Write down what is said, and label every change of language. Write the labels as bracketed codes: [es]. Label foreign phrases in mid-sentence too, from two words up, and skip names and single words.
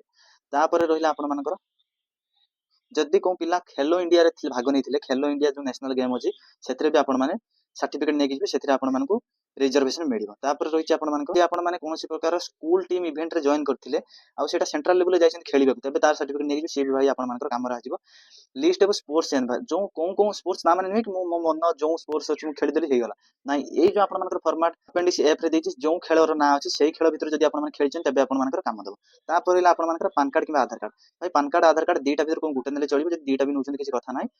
[or] ତାପରେ ରହିଲା ଆପଣମାନଙ୍କର ଯଦି କୋଉ ପିଲା ଖେଲୋ ଇଣ୍ଡିଆରେ ଭାଗ ନେଇଥିଲେ, ଖେଲୋ ଇଣ୍ଡିଆ ଯୋଉ [en] national game [or] ଅଛି ସେଥିରେ ବି ଆପଣମାନେ ସାର୍ଟିଫିକେଟ ନେଇକି ଯିବେ, ସେଥିରେ ଆପଣମାନଙ୍କୁ ରିଜର୍ଭେସନ ମିଳିବ। ତାପରେ ରହିଛି ଆପଣମାନଙ୍କ ଯଦି ଆପଣମାନେ କୌଣସି ପ୍ରକାର [en] school team eventରେ [or] ଜଏନ କରିଥିଲେ, ଆଉ ସେଟା [en] central levelରେ [or] ଯାଇଛନ୍ତି ଖେଳିବାକୁ, ତେବେ ତାର ସାର୍ଟିଫିକେଟ ନେଇକି ସିଏ ବି ଭାଇ ଆପଣମାନଙ୍କର କାମରେ ଆସିବ। [en] list of sports [or] ଯୋଉ କୋଉ କୋଉ ସ୍ପୋର୍ଟସ ନା ମାନେ ନୁହେଁ କି ମୁଁ ମୋ ମନ ଯୋଉ ସ୍ପୋର୍ଟସ ଅଛି ମୁଁ ଖେଳିଦେଲି ହେଇଗଲା, ନାଇଁ। ଏଇ ଯୋଉ ଆପଣମାନଙ୍କର ଫର୍ମାଟ [en] appendix F [or] ରେ ଦେଇଛି, ଯୋଉ ଖେଳର ନାଁ ଅଛି ସେଇ ଖେଳ ଭିତରେ ଯଦି ଆପଣମାନେ ଖେଳିଛନ୍ତି, ତେବେ ଆପଣମାନଙ୍କର କାମ ଦେବ। ତାପରେ ହେଲା ଆପଣମାନଙ୍କର ପାନ କାର୍ଡ କିମ୍ବା ଆଧାର କାର୍ଡ। ଭାଇ ପାନ କାର୍ଡ ଆଧାର କାର୍ଡ ଦିଟା ଭିତରେ କୋଉ ଗୋଟେ ନେଲେ ଚଳିବ, ଯଦି ଦିଟା ବି ନେଉଛନ୍ତି କିଛି କଥା ନାହିଁ।